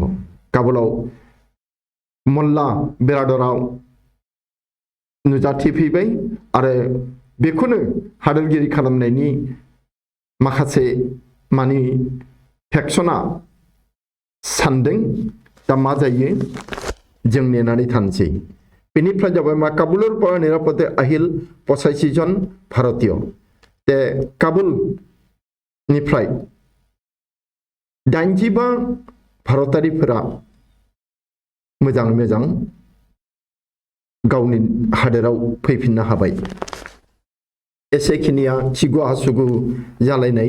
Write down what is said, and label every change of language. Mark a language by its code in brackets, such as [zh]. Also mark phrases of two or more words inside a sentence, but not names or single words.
[brx] काबुलाव मोल्ला बेरादराव नुजाथिफैबाय आरो बेखौनो हादोरगिरि खालामनायनि माखासे मानि फेक्सना सानदों दा मा जायो जों नेनानै थानोसै बेनिफ्राय जाबाय मा [as] কাবুলৰ পৰা নিরাপদে আহিল 85 জন ভারতীয় তে [brx] काबुलनिफ्राय 85 भारतारिफोरा मोजां मोजां गावनि हादोराव फैफिननो हाबाय एसेखिनिया खिगु हासुगु जालायनाय